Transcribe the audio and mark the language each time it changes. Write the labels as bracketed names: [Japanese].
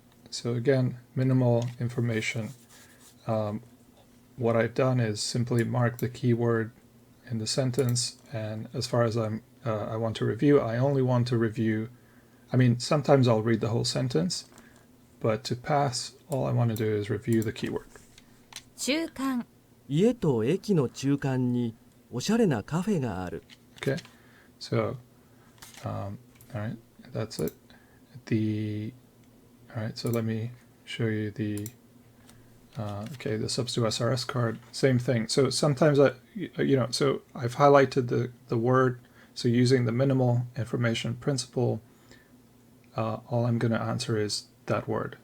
[English] So again, minimal information. What I've done is simply mark the keyword in the sentence, and as far as I want to review, I only want to review, sometimes I'll read the whole sentence, but to pass, all I want to do is review the keyword. [Japanese] 中間家と駅の中間におしゃれなカフェがある。 [English] Okay, so, all right, that's it. All right, so let me show you the subs to SRS card, same thing. So sometimes so I've highlighted the word, so using the minimal information principle, all I'm going to answer is that word.